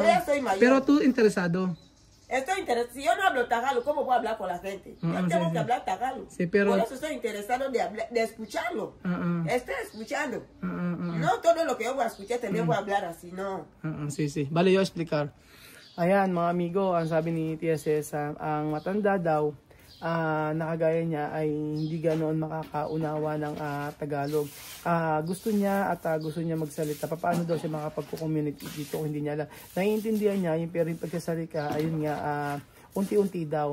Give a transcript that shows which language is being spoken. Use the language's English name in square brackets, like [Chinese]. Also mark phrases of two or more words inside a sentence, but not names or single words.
[Spanish] Yo ya soy mayor. Pero tú interesado. Estoy interesado. Si yo no hablo Tagalog, ¿cómo voy a hablar con la gente? Yo tengo que hablar Tagalog. Sí, pero... Por eso estoy interesado de escucharlo. Estoy escuchando. No todo lo que yo voy a escuchar también voy a hablar así, no. Sí. Vale, yo explicar. [Filipino] Ayan, mga amigo, ang sabi ni TSS, ang matanda daw, nakagaya niya ay hindi ganoon makakaunawa ng Tagalog. Gusto niya magsalita. Paano daw siya makapag-communicate dito kung hindi niya alam. Naiintindihan niya yung pero yung pagsasalita, ayun nga, unti-unti daw.